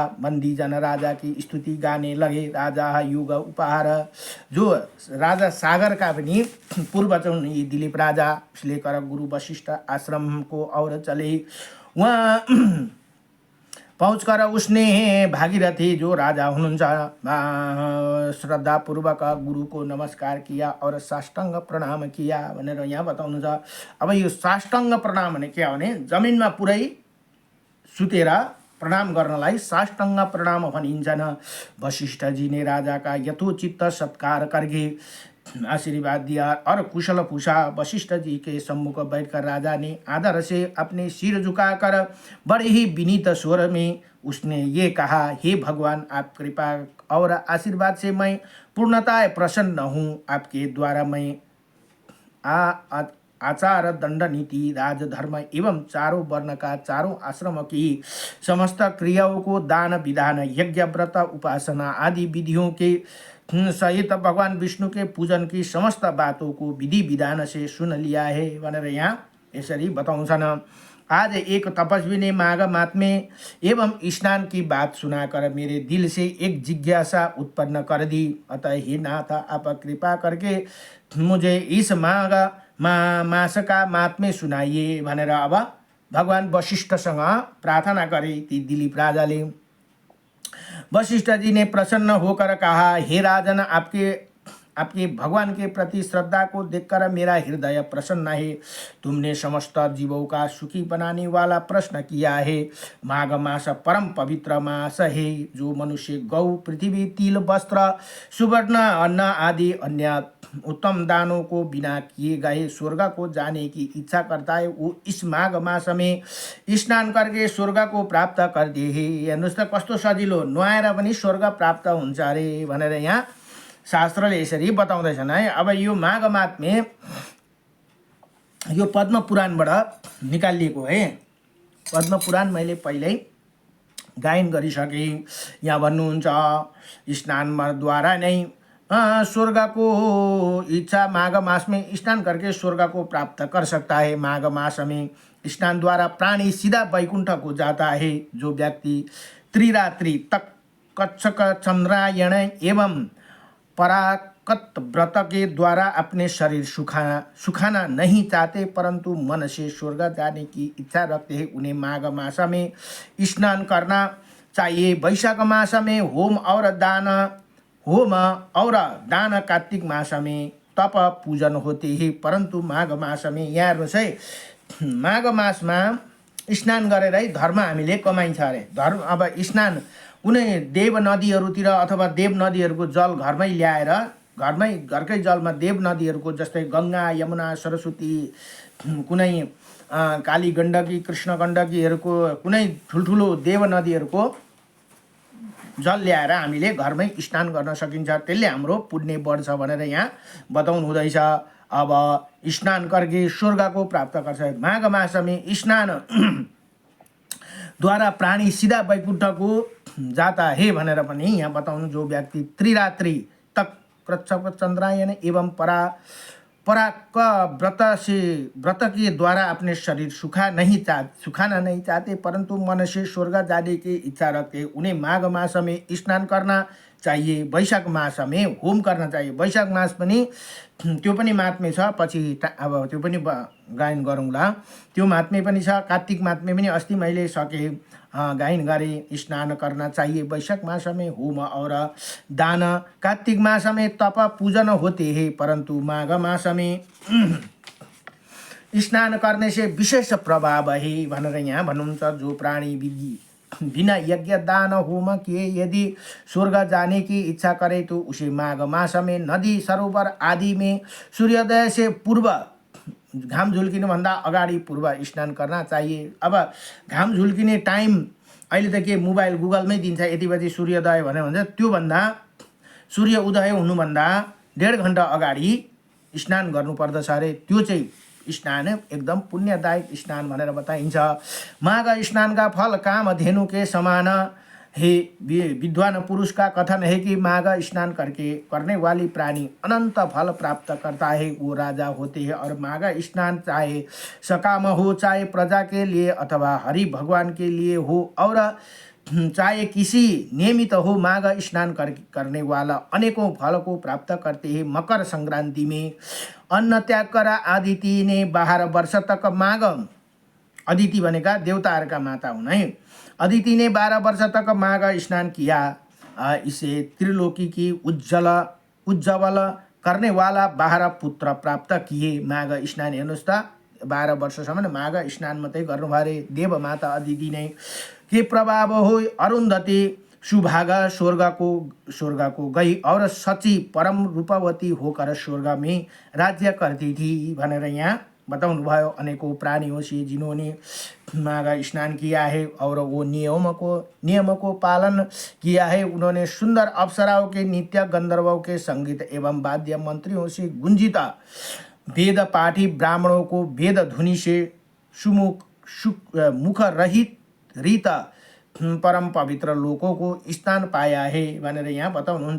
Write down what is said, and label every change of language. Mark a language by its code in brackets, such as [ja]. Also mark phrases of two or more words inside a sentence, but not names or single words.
[hi] बंदी जन राजा की स्तुति गाने लगे। राजा युग उपहार, जो राजा सागर का भी पूर्वज दिलीप राजा, लेकर गुरु वशिष्ठ आश्रम को और चले। वहाँ पहुंचकर उसने भागीरथी जो [ne] राजा हुनुहुन्छ [hi] श्रद्धापूर्वक गुरु को नमस्कार किया और साष्टांग प्रणाम किया [ne] भनेर यहाँ बताउनुहुन्छ। अब यो साष्टांग प्रणाम भने के हो भने जमिनमा पुरै सुतेर प्रणाम गर्नलाई साष्टांग प्रणाम भनिन्छन्। [hi] वशिष्ठजी ने राजा का यथोचित सत्कार करके आशीर्वाद दिया और कुशल पूछा। वशिष्ठ जी के सम्मुख बैठकर राजा ने आदर से अपने सिर झुकाकर बड़े ही विनीत स्वर में उसने ये कहा, हे भगवान, आप कृपा और आशीर्वाद से मैं पूर्णतः प्रसन्न हूँ। आपके द्वारा मैं आचार दंड नीति राजधर्म एवं चारों वर्ण का चारों आश्रम की समस्त क्रियाओं को दान विधान यज्ञ व्रत उपासना आदि विधियों के सहित भगवान विष्णु के पूजन की समस्त बातों को विधि विधान से सुन लिया है [ne] भनेर यहाँ यसरी बताउँछन्। [hi] आज एक तपस्वी ने माघ महात्म्य एवं स्नान की बात सुनाकर मेरे दिल से एक जिज्ञासा उत्पन्न कर दी। अतः हे नाथ, आप कृपा करके मुझे इस माघ मास का महात्म्य सुनाइए [ne] भनेर अब भगवान वशिष्ठसँग प्रार्थना गरे ती दिलीप राजाले। [hi] वशिष्ठ जी ने प्रसन्न होकर कहा, हे राजन, आपके भगवान के प्रति श्रद्धा को देखकर मेरा हृदय प्रसन्न है। तुमने समस्त जीवों का सुखी बनाने वाला प्रश्न किया है। माघ मास परम पवित्र मास है, जो मनुष्य गौ, पृथ्वी, तिल, वस्त्र, सुवर्ण, अन्न आदि अन्य उत्तम दानों को बिना किए गए स्वर्ग को जाने की इच्छा करता है, वो इस माघ मास में स्नान करके स्वर्ग को प्राप्त कर दे। [ne] हेर्नुहोस् त कस्तो सजिलो, नुहाएर पनि स्वर्ग प्राप्त हुन्छ अरे भनेर यहाँ शास्त्रले यसरी बताउँदैछन् है। अब यो माघ महात्म्य यो पद्म पुराणबाट निकालिएको है। पद्म पुराण मैले पहिल्यै गायन गरिसकेँ। यहाँ भन्नुहुन्छ स्नानद्वारा नै [hi] स्वर्ग को इच्छा माघ मास में स्नान करके स्वर्ग को प्राप्त कर सकता है। माघ मास में स्नान द्वारा प्राणी सीधा वैकुंठ को जाता है। जो व्यक्ति त्रिरात्रि तक कच्छक चंद्रायण एवं पराकत व्रत के द्वारा अपने शरीर सुखाना नहीं चाहते, परंतु मन से स्वर्ग जाने की इच्छा रखते हैं, उन्हें माघ मास में स्नान करना चाहिए। वैशाख मास में होम और दान कार्तिक मास में तप पूजन होते हैं, परंतु माघ मास में [ne] यहाँ हेर्नुहोस् है, माघ मासमा स्नान गरेर है धर्म हामीले कमाइन्छ अरे। धर्म अब स्नान कुनै देव नदीहरूतिर अथवा देव नदीहरूको जल घरमै ल्याएर घरकै जलमा देव नदीहरूको जस्तै गङ्गा, यमुना, सरस्वती, कुनै काली गण्डकी, कृष्ण गण्डकीहरूको कुनै ठुल्ठुलो देव नदीहरूको जल ल्याएर हामीले घरमै स्नान गर्न सकिन्छ। त्यसले हाम्रो पुण्य बढ्छ भनेर यहाँ बताउनु हुँदैछ। [hi] अब स्नान करके स्वर्ग को प्राप्त गर्छ। माघ मास में स्नान द्वारा प्राणी सीधा वैकुंठ को जाता है [ne] भनेर पनि यहाँ बताउनु। [hi] जो व्यक्ति त्रिरात्रि तक कृच्छक चंद्रायन एवं पराक व्रत के द्वारा अपने शरीर सुखाना नहीं चाहते, परंतु मन से स्वर्ग जाने की इच्छा रखते, उन्हें माघ मास में स्नान करना चाहिए। वैशाख मास में होम करना चाहिए। [ne] वैशाख मास पनि त्यो पनि महात्म्य छ, पछि अब त्यो पनि गायन गरौँला। त्यो महात्म्य पनि छ। कार्तिक महात्म्य पनि अस्ति मैले सके गायन गरे। [hi] स्नान करना चाहिए वैशाख मास में होम और दान, कार्तिक मास में तप पूजन होते हैं, परंतु माघ मास में स्नान करने से विशेष प्रभाव है [ne] भनेर यहाँ भन्नुहुन्छ। [hi] जो प्राणी बिना यज्ञ दान होम किए यदि स्वर्ग जाने की इच्छा करे तो उसे माघ मास में नदी, सरोवर आदि में सूर्योदय से पूर्व [ne] घाम झुल्किनुभन्दा अगाडि पूर्व स्नान गर्न [hi] चाहिए। [ne] अब घाम झुल्किने टाइम अहिले त के मोबाइल गुगलमै दिन्छ, यति बजी सूर्योदय भन्यो भने त्योभन्दा सूर्य उदय हुनुभन्दा 1.5 घन्टा अगाडि स्नान गर्नुपर्दछ अरे। त्यो चाहिँ स्नान एकदम पुण्यदायक स्नान भनेर बताइन्छ। [hi] माघ स्नान का फल काम धेनु के समान हे। विद्वान पुरुष का कथन है कि माघ स्नान करने वाली प्राणी अनंत फल प्राप्त करता है, वो राजा होते हैं। और माघ स्नान चाहे सकाम हो, चाहे प्रजा के लिए अथवा हरि भगवान के लिए हो, और चाहे किसी नियमित हो, माघ स्नान करने वाला अनेकों फल को प्राप्त करते हैं। मकर संक्रांति में अन्न त्याग करा अदिति ने 12 वर्ष तक माघ, [ne] अदिति भनेका देवताहरूका माता हुन् है, [hi] अदिति ने 12 वर्ष तक माघ स्नान किया। इसे त्रिलोकी की उज्जवल करने वाला 12 पुत्र प्राप्त किए। [ne] माघ स्नान हेर्नुहोस् त, 12 वर्षसम्म माघ स्नान मात्रै गर्नुभयो अरे देव माता अदिति ने। के प्रभाव हो [hi] अरुन्धति सुभागा स्वर्ग को गई और सची परम रूपवती होकर स्वर्ग में राज्य करती थी [ne] भनेर यहाँ बताउनु भयो। [hi] अनेकों प्राणियों से जिन्होंने माघ स्नान किया है और वो नियम को पालन किया है, उन्होंने सुंदर अप्सराओं के नृत्य, गंधर्वों के संगीत एवं वाद्य मंत्रियों से गुंजित वेद पाठी ब्राह्मणों को वेद ध्वनि से मुख रहित परम पवित्र लोगों को स्थान पाया है [ne] भनेर यहाँ बताउनुहुन्छ।